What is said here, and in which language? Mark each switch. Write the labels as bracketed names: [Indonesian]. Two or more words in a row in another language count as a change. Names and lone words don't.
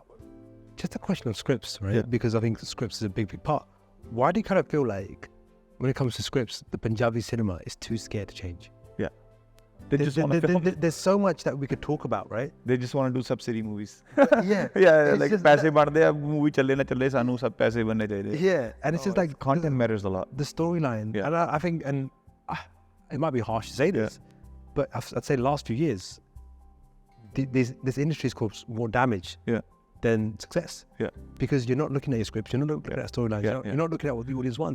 [English] Just a question of scripts, right? Because I think scripts is a big part. Why do you kind of feel like when it comes to scripts, the Punjabi cinema is too scared to change? There's so much that we could talk about, right? They just want to do subsidy movies. Like [Punjabi] ਪੈਸੇ ਬਣਦੇ ਅਬ ਮੂਵੀ ਚੱਲੇ ਨਾ ਚੱਲੇ ਸਾਨੂੰ ਸਬ ਪੈਸੇ ਬਣਨੇ ਚਾਹੀਦੇ. [English] And it's just like content matters a lot. The storyline, and I think, and it might be harsh to say this, but I'd say the last few years, this industry has caused more damage than success. Because you're not looking at your scripts, you're not looking at storylines, you're not looking at what the audience wants.